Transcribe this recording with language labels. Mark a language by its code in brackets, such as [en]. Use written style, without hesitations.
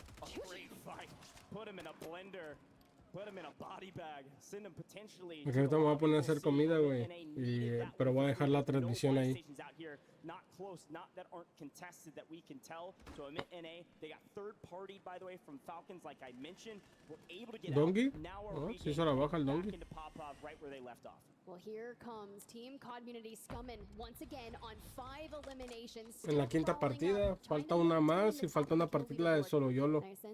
[es] Aquí ahorita me voy a poner a hacer comida, güey. Pero voy a dejar la transmisión ahí. [en] Not close, not that aren't contested that we can tell. So Omit NA, they got third party, by the way, from Falcons, like I mentioned. We're able to get Dongy? out. Now [es] Oh, se hizo la baja el Dongy. [en] into pop off right where they left off. Well, here comes Team Community Scummin once again on 5 eliminations. [es] En la quinta partida, falta una más y falta una partida de Solo Yolo.